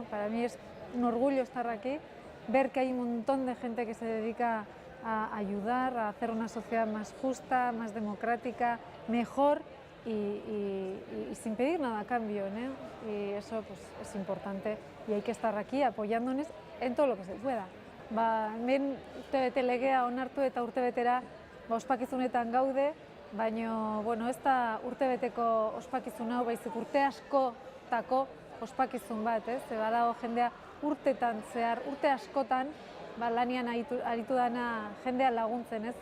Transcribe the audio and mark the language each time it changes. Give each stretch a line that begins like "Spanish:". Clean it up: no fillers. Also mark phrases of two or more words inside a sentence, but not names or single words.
Spanish: Para mí es un orgullo estar aquí, ver que hay un montón de gente que se dedica a ayudar, a hacer una sociedad más justa, más democrática, mejor y sin pedir nada a cambio, ¿no? Y eso pues, es importante y hay que estar aquí apoyándonos en todo lo que se pueda.
Basque: Hemen urtebete legea onartu eta urtebetera ospakizunetan gaude, baina ez da urtebeteko ospakizun hau, baizik urte askotako ospakizun bat, ez? Badago jendea urtetan zehar, urte askotan lanian aritu dana jendea laguntzen, ez?